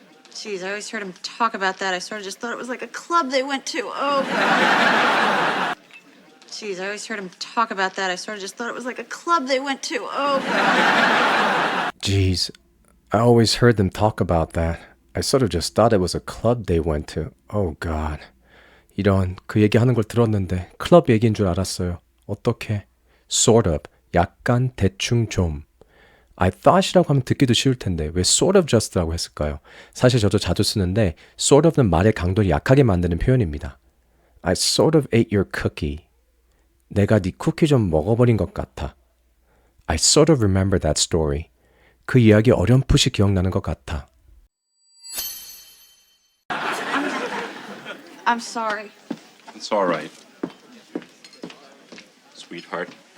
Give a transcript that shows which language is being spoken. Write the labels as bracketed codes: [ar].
[en] Jeez, I always heard him talk about that. I sort of just thought it was like a club they went to. Oh, God. Jeez, I always heard him talk about that. I sort of just thought it was like a club they went to. Oh, God. Jeez, I always heard them talk about that. I sort of just thought it was a club they went to. Oh, God. [ko] 이런 그 얘기하는 걸 들었는데 클럽 얘기인 줄 알았어요. 어떻게? Sort of. 약간 대충 좀. [en] I thought [ko] 이라고 하면 듣기도 쉬울 텐데 왜 [en] sort of just [ko] 라고 했을까요? 사실 저도 자주 쓰는데 sort of는 말의 강도를 약하게 만드는 표현입니다. [en] I sort of ate your cookie. [ko] 내가 네 쿠키 좀 먹어버린 것 같아. [en] I sort of remember that story. [ko] 그 이야기 어렴풋이 기억나는 것 같아. [en] I'm sorry. It's all right. Sweetheart.